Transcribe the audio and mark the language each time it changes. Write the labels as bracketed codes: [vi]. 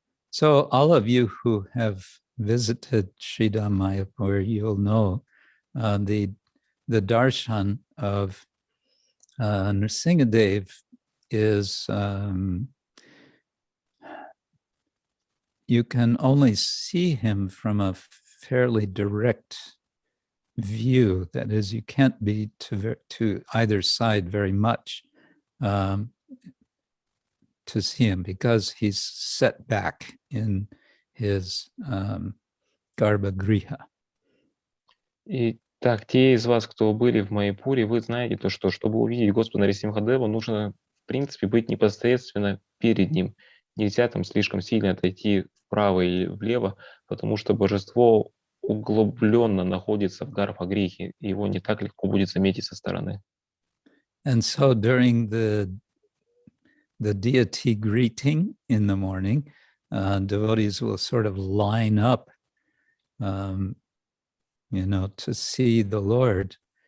[en] So all of you who have visited Sridham Mayapur, you'll know the darshan of Nrsingadev is you can only see him from a fairly direct view. That is, you can't be to either side very much to see him because he's set back in his Garbhagriha. [ru] И так, те из вас, кто были в Майяпуре, вы знаете то, что чтобы увидеть Господа Нарисимхадева, нужно, в принципе, быть непосредственно перед ним. Нельзя там слишком сильно отойти вправо или влево, потому что божество углубленно находится в Гарбхагрихе, и его не так легко будет заметить со стороны. [en] And so during the deity greeting in the morning, devotees will sort of line up, to see the Lord.